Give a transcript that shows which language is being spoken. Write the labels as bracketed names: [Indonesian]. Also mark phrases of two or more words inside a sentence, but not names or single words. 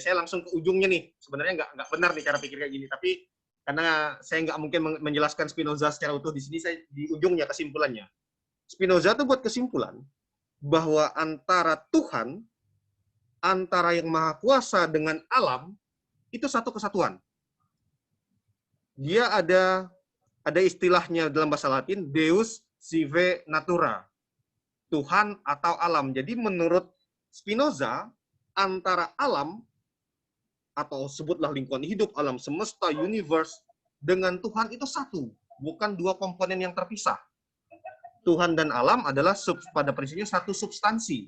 [Indonesian] Saya langsung ke ujungnya nih. Sebenarnya nggak benar nih cara pikir kayak gini, tapi karena saya nggak mungkin menjelaskan Spinoza secara utuh di sini, saya di ujungnya kesimpulannya. Spinoza tuh buat kesimpulan bahwa antara Tuhan, antara yang maha kuasa dengan alam, itu satu kesatuan. Dia ada istilahnya dalam bahasa Latin, [Latin] Deus sive natura, [Indonesian] Tuhan atau alam. Jadi menurut Spinoza, antara alam, atau sebutlah lingkungan hidup, alam semesta, universe, dengan Tuhan itu satu, bukan dua komponen yang terpisah. Tuhan dan alam adalah pada prinsipnya satu substansi.